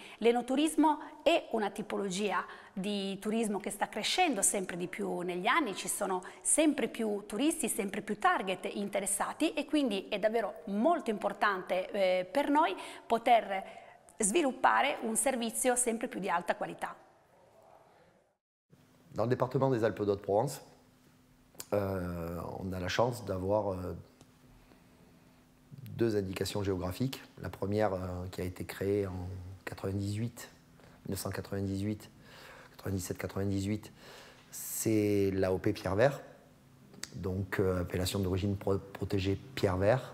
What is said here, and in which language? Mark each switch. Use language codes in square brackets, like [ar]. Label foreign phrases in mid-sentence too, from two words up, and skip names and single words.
[it] L'enoturismo è una tipologia di turismo che sta crescendo sempre di più negli anni, ci sono sempre più turisti, sempre più target interessati e quindi è davvero molto importante per noi poter sviluppare un servizio sempre più di alta qualità. [fr] Dans le département des Alpes-de-Haute-Provence, on a la chance d'avoir deux indications géographiques. La première qui a été créée en 97-98, c'est l'AOP Pierre Vert, donc appellation d'origine protégée Pierre Vert.